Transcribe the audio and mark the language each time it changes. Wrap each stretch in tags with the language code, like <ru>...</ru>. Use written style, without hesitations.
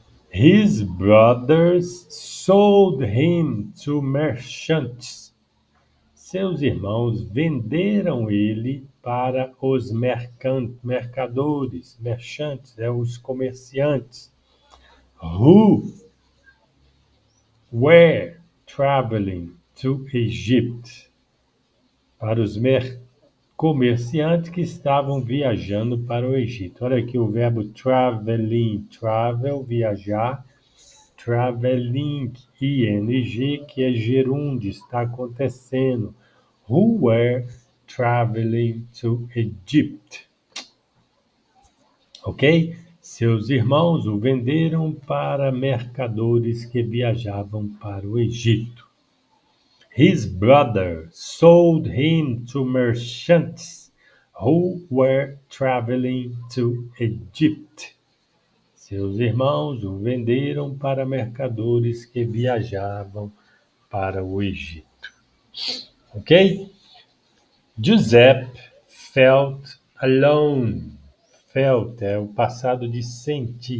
<en>His brothers sold him to merchants.</en> <pt>Seus irmãos venderam ele para os mercadores, merchants, os comerciantes,</pt> <en>who were traveling to Egypt,</en> <pt>para os comerciantes que estavam viajando para o Egito. Olha aqui o verbo traveling, travel, viajar, traveling, ing, que é gerúndio, está acontecendo.</pt> <en>Who were traveling to Egypt. Ok?</en> <pt>Seus irmãos o venderam para mercadores que viajavam para o Egito.</pt> <en>His brother sold him to merchants who were traveling to Egypt.</en> <pt>Seus irmãos o venderam para mercadores que viajavam para o Egito. Ok?</pt> <en>Giuseppe felt alone.</en> <pt>Felt é o passado de sentir.</pt>